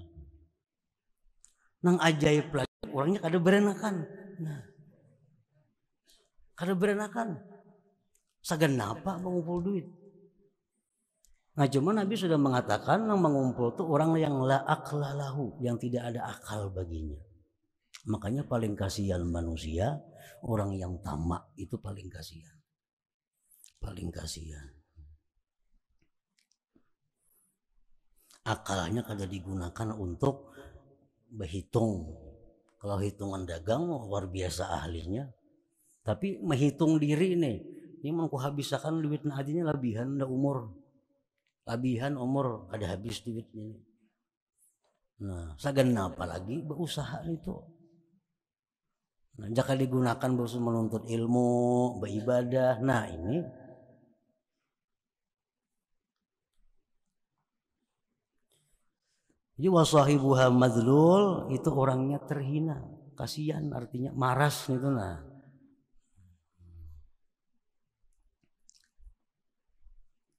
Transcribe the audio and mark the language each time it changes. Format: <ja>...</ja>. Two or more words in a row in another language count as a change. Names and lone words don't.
<bjn>Nang ajaib lagi, orangnya kada berenakan. Nah, kada berenakan. Sagan apa mengumpul duit? Nah, cuma Nabi sudah mengatakan nang mengumpul itu orang yang</bjn> <ar>لا عقل له,</ar> <id>yang tidak ada akal baginya. Makanya paling kasihan manusia orang yang tamak, itu paling kasihan. Paling kasihan.</id> <bjn>Akalnya kada digunakan untuk berhitung.</bjn> <id>Kalau hitungan dagang luar biasa ahlinya.</id> <bjn>Tapi menghitung diri nih, ini mau kuhabiskan duit adinya labihan dah umur. Labihan umur ada habis duitnya. Nah, sagan apa lagi berusaha itu.</bjn> <id>Nah, jika digunakan berusaha menuntut ilmu, beribadah.</id> <bjn>Nah, ini jadi</bjn> <ar>وصاحبها مذلول,</ar> <bjn>itu orangnya terhina, kasihan, artinya maras gitu nah.</bjn>